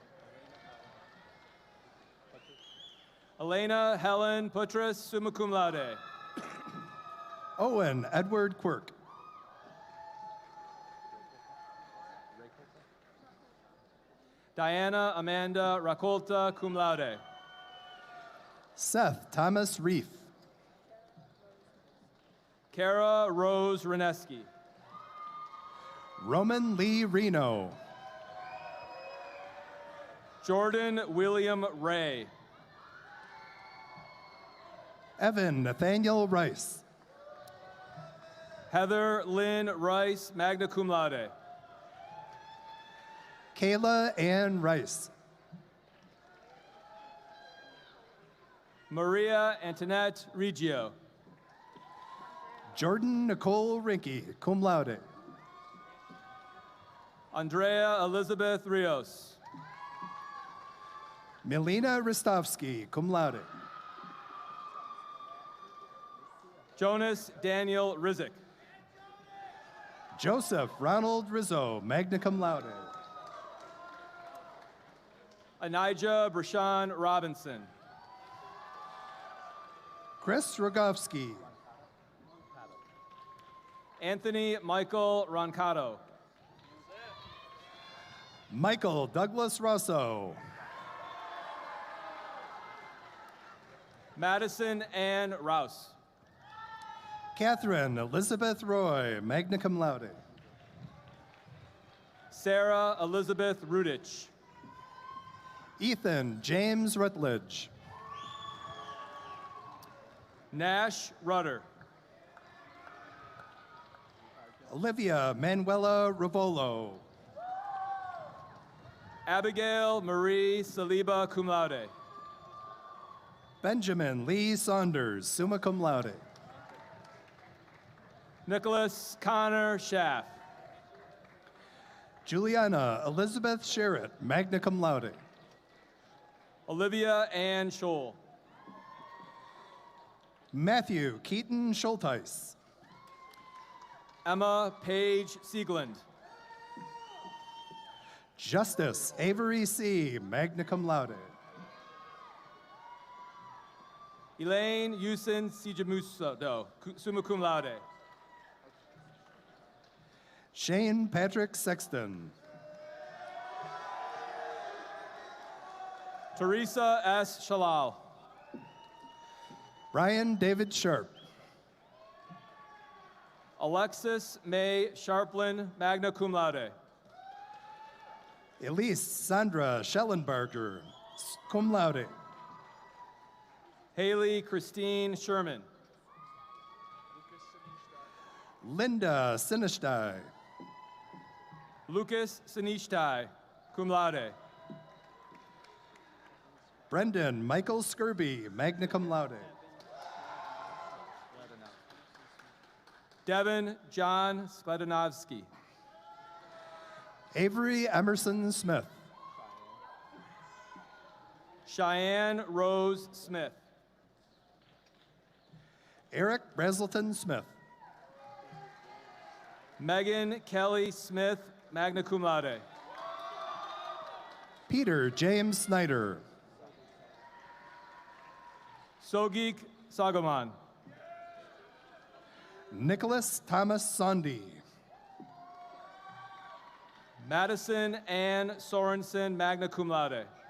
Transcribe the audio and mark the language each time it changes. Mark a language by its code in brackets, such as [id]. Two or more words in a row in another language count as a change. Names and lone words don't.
[en] Elena Helen Putras, [la] summa cum laude. [en] Owen Edward Quirk. Diana Amanda Racolta, [la] cum laude. [en] Seth Thomas Reef. Kara Rose Reneski. Roman Lee Reno. Jordan William Ray. Evan Nathaniel Rice. Heather Lynn Rice, [la] magna cum laude. [en] Kayla Ann Rice. Maria Antoinette Reggio. Jordan Nicole Rinke, [la] cum laude. [en] Andrea Elizabeth Rios. Melina Ristovsky, [la] cum laude. [en] Jonas Daniel Rizik. Joseph Ronald Rizzo, [la] magna cum laude. [en] Anijah Brashan Robinson. Chris Rogovsky. Anthony Michael Roncato. Michael Douglas Rosso. Madison Ann Rouse. Catherine Elizabeth Roy, [la] magna cum laude. [en] Sarah Elizabeth Rudich. Ethan James Rutledge. Nash Rudder. Olivia Manuela Rivolo. Abigail Marie Saliba, [la] cum laude. [en] Benjamin Lee Saunders, [la] summa cum laude. [en] Nicholas Connor Schaff. Juliana Elizabeth Sherritt, [la] magna cum laude. [en] Olivia Ann Scholl. Matthew Keaton Schulteis. Emma Page Siegland. Justice Avery C., [la] magna cum laude. [en] Elaine Yusin Sijamuso, [la] summa cum laude. [en] Shane Patrick Sexton. Teresa S. Shalal. Brian David Sharp. Alexis May Sharplin, [la] magna cum laude. [en] Elise Sandra Schellenbarger, [la] cum laude. [en] Haley Christine Sherman. Linda Sinishtai. Lucas Sinishtai, [la] cum laude. [en] Brendan Michael Skirby, [la] magna cum laude. [en] Devin John Skladanovsky. Avery Emerson Smith. Cheyenne Rose Smith. Eric Brazelton Smith. Megan Kelly Smith, [la] magna cum laude. [en] Peter James Snyder. Sogik Sagoman. Nicholas Thomas Sondi. Madison Ann Sorensen, [la] magna cum laude.